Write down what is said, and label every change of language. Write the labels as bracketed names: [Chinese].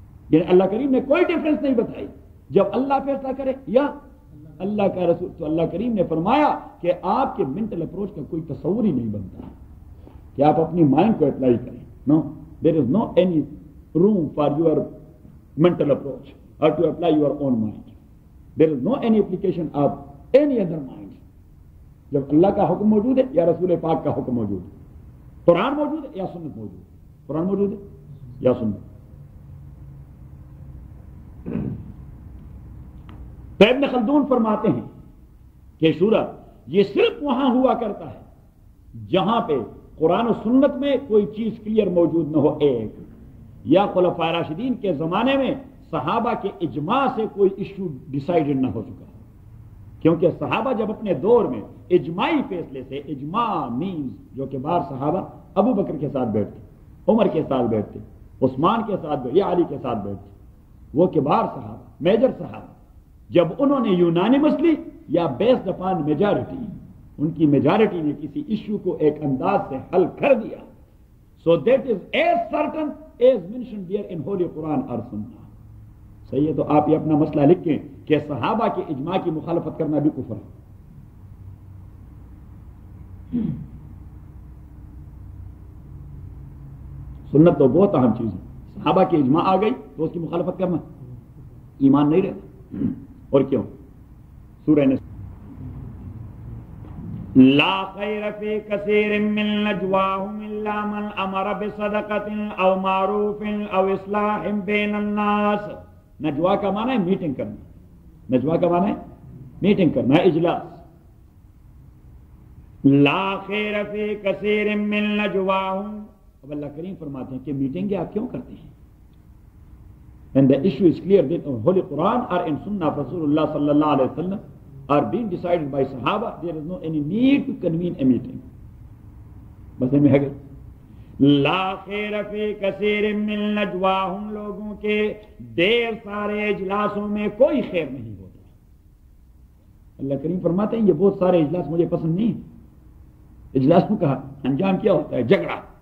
[Urdu] یعنی اللہ کریم نے کوئی ڈفرنس نہیں بتائی، جب اللہ فیصلہ کرے یا اللہ کا رسول. تو اللہ کریم نے فرمایا کہ آپ کے منٹل اپروچ کا کوئی تصور ہی نہیں بنتا کہ آپ اپنی مائنڈ کو اپلائی کریں. [English] No, there is no any room for your mental approach or to apply your own mind. There is no any application of any other mind. [Urdu] جب اللہ کا حکم موجود ہے یا رسول پاک کا حکم موجود ہے، قرآن موجود ہے یا سنت موجود ہے، قرآن موجود ہے یا سنت. تو ابن خلدون فرماتے ہیں کہ شورا یہ صرف وہاں ہوا کرتا ہے جہاں پہ قرآن و سنت میں کوئی چیز کلیئر موجود نہ ہو. ایک یا خلفائے راشدین کے زمانے میں صحابہ کے اجماع سے کوئی ایشو ڈیسائیڈڈ نہ ہو چکا ہو، کیونکہ صحابہ جب اپنے دور میں اجماعی فیصلے سے، اجماع مینز جو کہ بعض صحابہ ابو بکر کے ساتھ بیٹھتے، عمر کے ساتھ بیٹھتے، عثمان کے ساتھ بیٹھتے یا علی کے ساتھ بیٹھتے، وہ کبار صحابہ، میجر صحابہ، جب انہوں نے یونانیمسلی یا بیسڈ اپان میجارٹی، ان کی میجارٹی نے کسی ایشو کو ایک انداز سے حل کر دیا. [English] So that is as certain as mentioned there in Holy Quran or Sunnah. [Urdu] صحیح ہے. تو آپ یہ اپنا مسئلہ لکھیں کہ صحابہ کے اجماع کی مخالفت کرنا بھی کفر ہے. سنت تو بہت اہم چیز ہے. صحابہ کے اجماع آ گئی تو اس کی مخالفت کرنا ایمان نہیں رہتا. اور کیوں؟ سورہ نساء [Arabic] لا خیر فی کثیر من نجواہم الا من امر بصدقۃ او معروف او اصلاح بین الناس. [Urdu] نجوا کا معنی ہے میٹنگ کرنا. نجوا کا معنی ہے میٹنگ کرنا، اجلاس. [Arabic] لا خیر فی کثیر من نجواہم. [Urdu] اب اللہ کریم فرماتے ہیں کہ میٹنگیں آپ کیوں کرتے ہیں؟ [English] And the issue is clear that in Holy Quran or in Sunnah of Rasulullah sallallahu alayhi wa sallam are being decided by Sahaba. There is no any need to convene a meeting. [Urdu] بس میں ہے [Arabic] لا خیر فی کثیر من نجواہم. [Urdu] لوگوں کے دیر سارے اجلاسوں میں کوئی خیر نہیں ہوتا. اللہ کریم فرماتے ہیں یہ بہت سارے اجلاس مجھے پسند نہیں. اجلاس میں کہا انجام کیا ہوتا ہے؟ جھگڑا.